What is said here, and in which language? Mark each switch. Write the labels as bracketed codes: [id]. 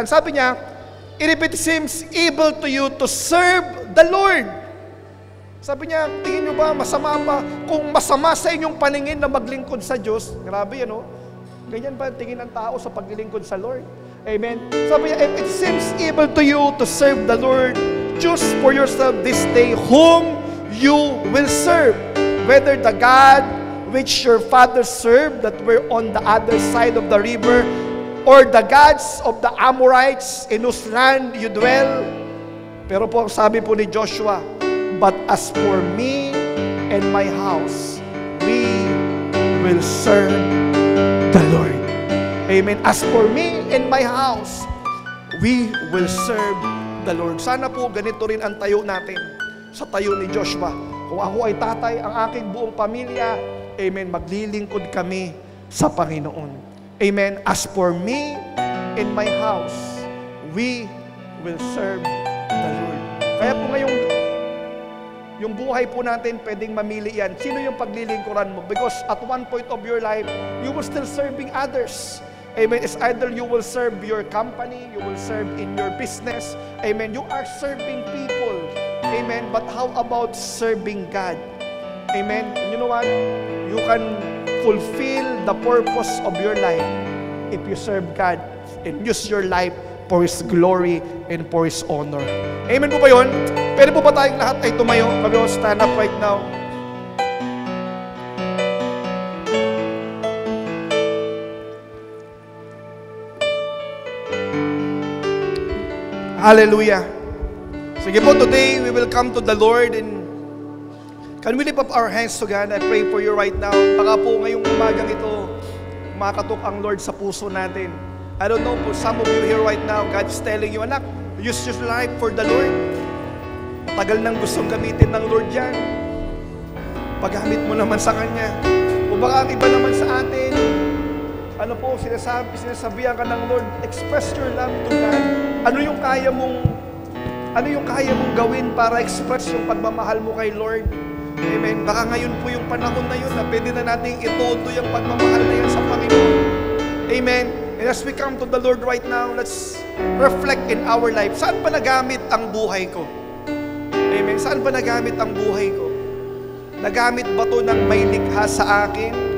[tl] Ang sabi niya, [en] if it seems evil to you to serve the Lord. [tl] Sabi niya, tingin niyo ba, masama ba? Kung masama sa inyong paningin na maglingkod sa Diyos, grabe yan, ganyan ba tingin ng tao sa paglilingkod sa Lord? Amen? [en] Sabi niya, if it seems evil to you to serve the Lord, choose for yourself this day whom you will serve, whether the God which your fathers served that were on the other side of the river, or the gods of the Amorites in whose land you dwell. [tl] Pero po, sabi po ni Joshua, [en] But as for me and my house, we will serve the Lord. Amen. As for me and my house, we will serve the Lord. [tl] Sana po ganito rin ang tayo natin sa tayo ni Joshua. Kung ako ay tatay, ang aking buong pamilya, amen, maglilingkod kami sa Panginoon. Amen. [en] As for me and my house, we will serve the Lord. [tl] Kaya po ngayong yung buhay po natin, pwedeng mamili yan. Sino yung paglilingkuran mo? [en] Because at one point of your life, you will still serving others. Amen. It's either you will serve your company, you will serve in your business. Amen. You are serving people. Amen. But how about serving God? Amen. And you know what? You can fulfill the purpose of your life if you serve God and use your life for His glory and for His honor. Amen [tl] po ba yun? Pwede po ba tayong lahat ay tumayo? Kami [en] will stand up right now. Hallelujah. [tl] Sige po, [en] today we will come to the Lord and can we lift up our hands to God? I pray for you right now. [tl] Baka po ngayong umagang ito, makatok ang Lord sa puso natin. [en] I don't know, for some of you here right now, God is telling you, anak, use your life for the Lord. [tl] Matagal nang gustong gamitin ng Lord yan. Paggamit mo naman sa Kanya. O baka ang iba naman sa atin, ano po, sinasabihan ka ng Lord, [en] express your love to God. [tl] Ano yung kaya mong gawin para express yung pagmamahal mo kay Lord? Amen. Baka ngayon po yung panahon na yun na pwede na natin ituto yung pagmamahal na yan sa Panginoon. Amen. [en] And as we come to the Lord right now, let's reflect in our life. [tl] Saan ba nagamit ang buhay ko? Amen. Saan ba nagamit ang buhay ko? Nagamit ba to ng may likha sa akin?